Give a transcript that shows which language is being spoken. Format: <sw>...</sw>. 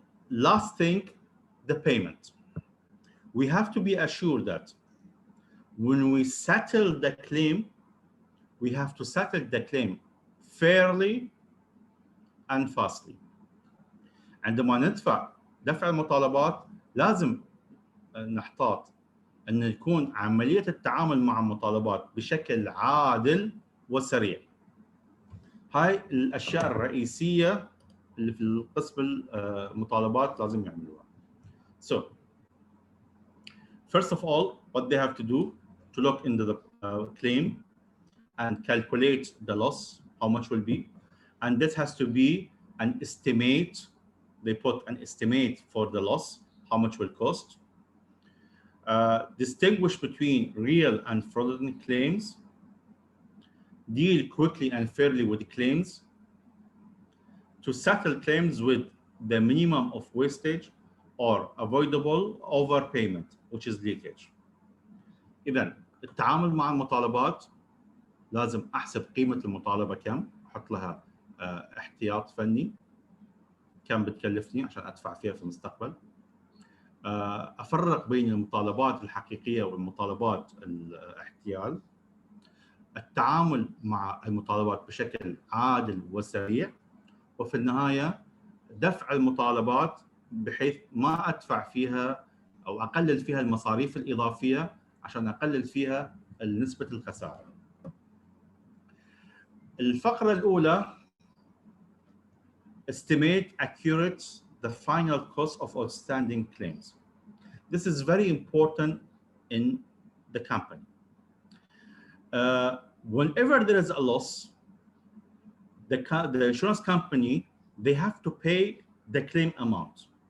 <en>Last thing, the payment. We have to be assured that when we settle the claim, we have to settle the claim fairly and fastly.</en> <ar>عندما ندفع دفع المطالبات لازم نحتاط أن يكون عملية التعامل مع المطالبات بشكل عادل وسريع. هاي الأشياء الرئيسية اللي في القسم المطالبات لازم يعملوها.</ar> <en>So, first of all, what they have to do to look into the claim and calculate the loss, how much will be, and this has to be an estimate. They put an estimate for the loss, how much will cost. Distinguish between real and fraudulent claims. Deal quickly and fairly with the claims. To settle claims with the minimum of wastage or avoidable overpayment, which is leakage.</en> <ar>إذن التعامل مع المطالبات لازم أحسب قيمة المطالبة كم، أحط لها احتياط فني كم بتكلفني عشان أدفع فيها في المستقبل. أفرق بين المطالبات الحقيقية والمطالبات الاحتيال. التعامل مع المطالبات بشكل عادل وسريع، وفي النهاية دفع المطالبات بحيث ما أدفع فيها أو أقلل فيها المصاريف الإضافية عشان أقلل فيها نسبة الخسارة. الفقرة الأولى</ar> <en>estimate accurate the final cost of outstanding claims. This is very important in the company. Whenever there is a loss, the insurance company, they have to pay the claim amount.</en>